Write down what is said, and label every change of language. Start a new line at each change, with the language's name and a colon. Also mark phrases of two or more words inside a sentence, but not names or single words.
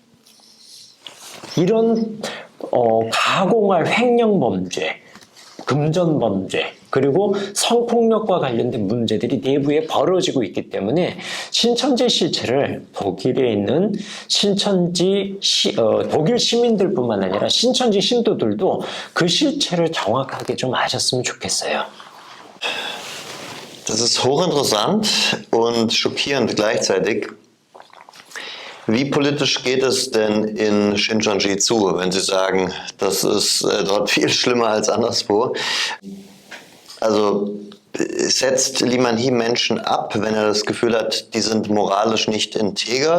Korean: 이런 가공할 횡령범죄, 금전범죄, 그리고 성폭력과 관련된 문제들이 내부에 벌어지고 있기 때문에 신천지 실체를 독일에 있는 독일 시민들뿐만 아니라 신천지 신도들도 그 실체를 정확하게 좀 아셨으면 좋겠어요.
German: Das ist hochinteressant und schockierend gleichzeitig. Wie politisch geht es denn in Shincheonji zu, wenn Sie sagen, das ist dort viel schlimmer als anderswo? Also setzt Lee Man-hee Menschen ab, wenn er das Gefühl hat, die sind moralisch nicht integer?